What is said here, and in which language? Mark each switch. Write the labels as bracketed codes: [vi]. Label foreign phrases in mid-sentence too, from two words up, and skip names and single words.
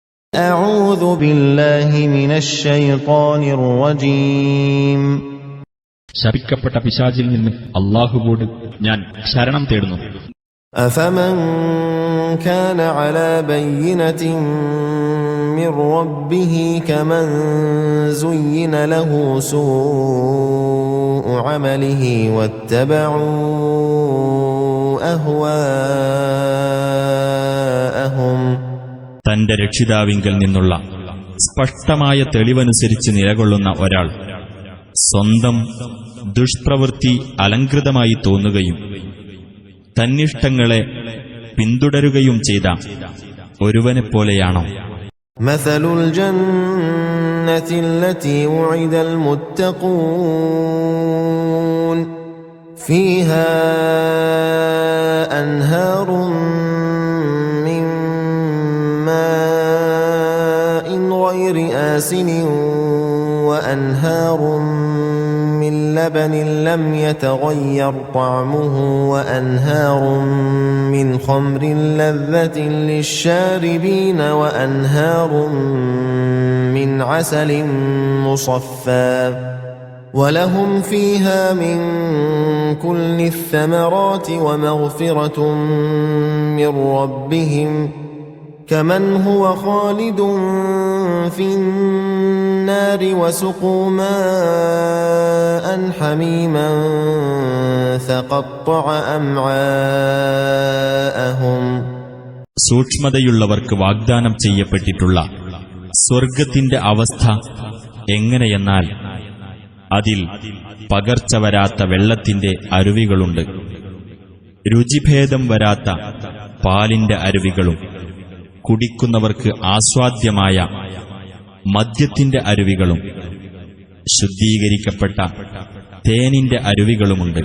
[ar] أعوذ بالله من الشيطان الرجيم [ml] ശപിക്കപ്പെട്ട പിശാചിൽ നിന്ന് അല്ലാഹുവോട് ഞാൻ ശരണം തേടുന്നു. [ar] أفمن كان على بينة من ربه كمن زين له سوء عمله واتبعوا أهواءهم. [ml] തന്റെ രക്ഷിതാവിങ്കൽ നിന്നുള്ള സ്പഷ്ടമായ തെളിവനുസരിച്ച് നിലകൊള്ളുന്ന ഒരാൾ സ്വന്തം ദുഷ്പ്രവൃത്തി അലങ്കൃതമായി തോന്നുകയും തന്നിഷ്ടങ്ങളെ പിന്തുടരുകയും ചെയ്ത ഒരുവനെപ്പോലെയാണോ? [ar] مثل الجنة التي وعد المتقون فيها أنهار من ماء غير آسن وأنهار من لبن لم يتغير طعمه وأنهار من خمر لذة للشاربين وأنهار من عسل مصفى ولهم فيها من كل الثمرات ومغفرة من ربهم كمن هو خالد في النار وسقوا ماء حميما فقطع أمعاءهم. [ml] സൂക്ഷ്മതയുള്ളവർക്ക് വാഗ്ദാനം ചെയ്യപ്പെട്ടിട്ടുള്ള സ്വർഗത്തിന്റെ അവസ്ഥ എങ്ങനെയെന്നാൽ അതിൽ പകർച്ച വരാത്ത വെള്ളത്തിന്റെ അരുവികളുണ്ട്, രുചിഭേദം വരാത്ത പാലിന്റെ അരുവികളും കുടിക്കുന്നവർക്ക് ആസ്വാദ്യമായ മദ്യത്തിന്റെ അരുവികളും ശുദ്ധീകരിക്കപ്പെട്ട തേനിന്റെ അരുവികളുമുണ്ട്.